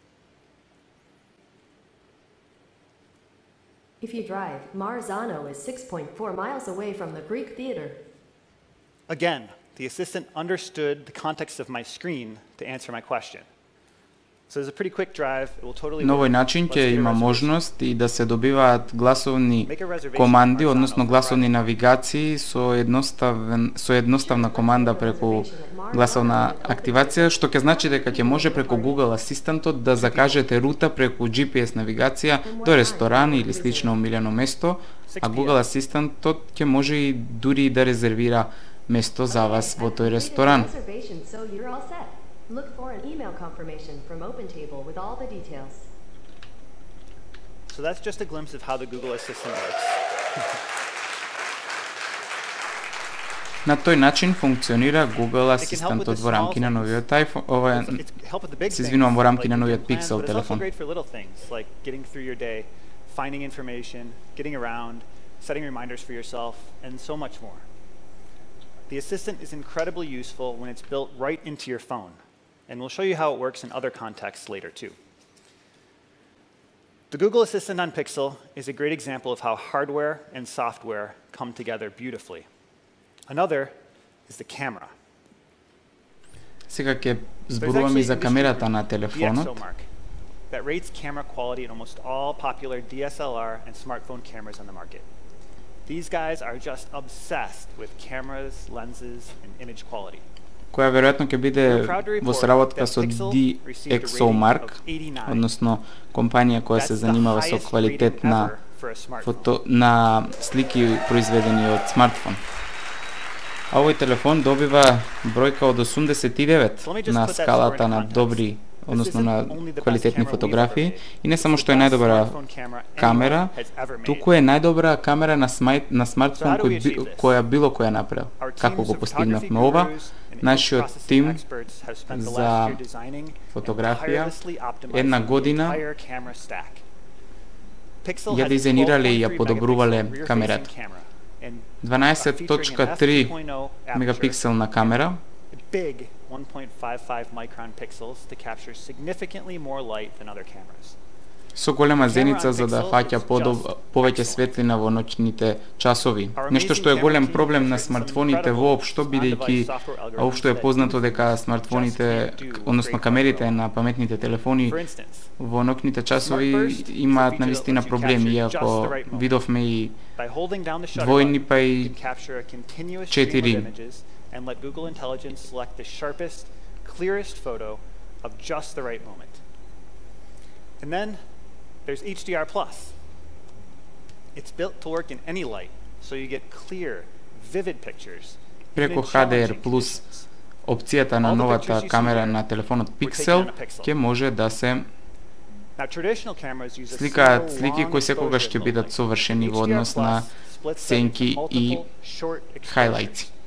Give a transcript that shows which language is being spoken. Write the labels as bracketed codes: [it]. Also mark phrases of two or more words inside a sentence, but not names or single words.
[en] If you drive, Marzano is 6.4 miles away from the Greek Theater. Again, the assistant understood the context of my screen to answer my question. So it's a pretty quick drive. It will totally [mk] На овој [en] work. [mk] начин [en] Let's [mk] ќе [en] get a [mk] има [en] reservation. [mk] можност и да се добиваат гласовни [en] Make a reservation [mk] команди, [en] on [mk] односно [en] Marzano [mk] гласовни [en] for Friday. [mk] навигации со едноставна команда преку гласовна активација, што ќе значи дека ќе може преку Google Асистентот да закажете рута преку GPS навигација до ресторан или слично омилено место, а Google Асистентот ќе може и дури да резервира место за вас во тој ресторан. [en] Reservation, so you're all set. Look for an email confirmation from OpenTable with all the details. So that's just a glimpse of how the Google Assistant works. [mk] На тој начин функционира Google Асистентот во рамки на новиот iPhone, [en] It can help with the big [mk] се [en] things, [mk] извинувам, во рамки [en] like [mk] на новиот [en] making plans, [mk] Pixel [en] but it's also [mk] телефон. [en] great for little things, like getting through your day, finding information, getting around, setting reminders for yourself, and so much more. The Assistant is incredibly useful when it's built right into your phone, and we'll show you how it works in other contexts later too. The Google Assistant on Pixel is a great example of how hardware and software come together beautifully. Another is the camera. [mk] Сега ќе [en] There's [mk] зборуваме и [en] actually [mk] за [en] industry [mk] камерата на [en] group, [mk] телефонот. [en] DxOMark, that rates camera quality in almost all popular DSLR and smartphone cameras on the market. These guys are just obsessed with cameras, lenses, and image quality. [mk] Која веројатно ќе биде [en] We're proud to [mk] во [en] report [mk] соработка [en] that [mk] со [en] Pixel received a rating [mk] DxOMark, [en] of 89. [mk] односно компанија која се [en] That's the [mk] занимава со [en] highest [mk] квалитет [en] rating [mk] на [en] ever for a smartphone. [mk] на слики произведени од смартфон. А овој телефон добива бројка од 89 на скалата на добри, односно на квалитетни фотографии, и не само што е најдобра камера, туку е најдобра камера на смартфон која било која направил. Како го постигнавме ова? Нашиот тим за фотографија една година ја дизајнирале и ја подобрувале камерата. 12.3 мегапикселна камера, [en] big 1.55 micron pixels to capture significantly more light than other cameras. [mk] со голема зеница за да фаќа повеќе светлина во ноќните часови. Нешто што е голем проблем на смартфоните воопшто, бидејќи општо е познато дека смартфоните, односно камерите на паметните телефони во ноќните часови имаат навистина проблеми, иако видовме и двојни па и 4. [en] And let Google Intelligence select the sharpest, clearest photo of just the right moment. And then there's HDR+. It's built to work in any light, so you get clear, vivid pictures. [mk] Преку HDR+, опцијата на новата камера на телефонот Pixel ќе може да се сликаат слики кои секогаш ќе бидат совршени во однос на сенки и хайлајтси.